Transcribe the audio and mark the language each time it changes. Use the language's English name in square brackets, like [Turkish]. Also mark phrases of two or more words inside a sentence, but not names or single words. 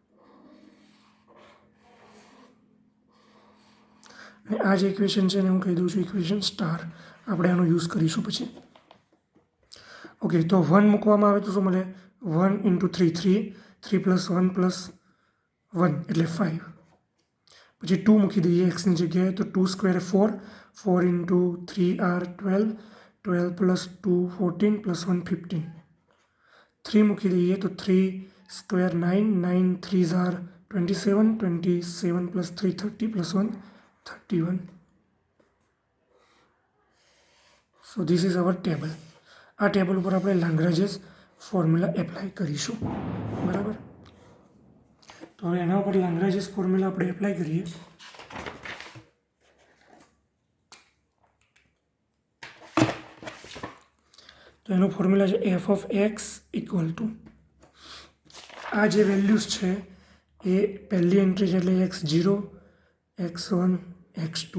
[Gujarati] અને આ જે ઇક્વેશન છે એને હું કહી દઉં છું [English] equation star. [Gujarati] આપણે આનો યુઝ કરીશું પછી. ઓકે, તો 1 મૂકવામાં આવે તો શું મળે? [English] 1 into 3, 3, 3 plus 1 plus 1 એટલે 5. [Gujarati] પછી 2 મૂકી દઈએ એક્સની જગ્યાએ તો 2 સ્ક્વેર 4, [English] 4 into 3 are 12, 12 plus 2 14 plus 1 15. [Gujarati] 3 મૂકી દઈએ તો 3 સ્ક્વેર 9, [English] 9 3s are 27, 27 plus 3 30 plus 1 31. So this is our table. [Gujarati] આ ટેબલ ઉપર આપણે [English] Lagrange's formula apply [Gujarati] કરીશું, બરાબર. તો હવે એના ઉપર [English] Lagrange's formula [Gujarati] આપણે એપ્લાય કરીએ. તો એનો ફોર્મ્યુલા છે [English] f of x equal to, [Gujarati] આ જે વેલ્યુઝ છે એ પહેલી એન્ટ્રી છે એટલે x0, x1, x2.